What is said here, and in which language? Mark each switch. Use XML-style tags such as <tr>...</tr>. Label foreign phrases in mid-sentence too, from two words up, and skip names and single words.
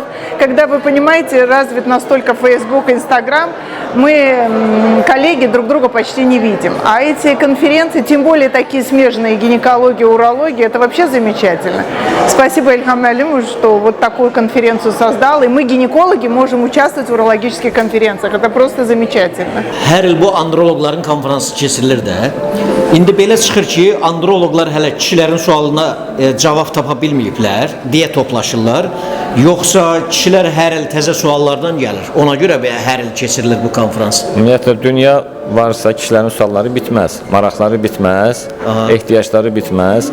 <ru>Когда, вы понимаете, развит настолько Facebook, Instagram, мы, коллеги, друг друга почти не видим. А эти конференции, тем более такие смежные, гинекология, урология, это вообще замечательно. Спасибо Ильхам Алимович, что вот такую конференцию создал, и мы, гинекологи, можем участвовать в урологических конференциях. Это просто замечательно.</ru> <az>Hər il bu androloqların konfransı keçirilir də. İndi belə çıxır ki, androloqlar hələ kişilərin sualına cavab tapa bilməyiblər, deyə toplaşırlar. Yoxsa kişilər hər il təzə suallardan gəlir. Ona görə hər il keçirilir bu konfrans. Ümumiyyətlə dünya varsa kişilərin sualları bitməz, maraqları bitməz, ehtiyacları bitməz.</az>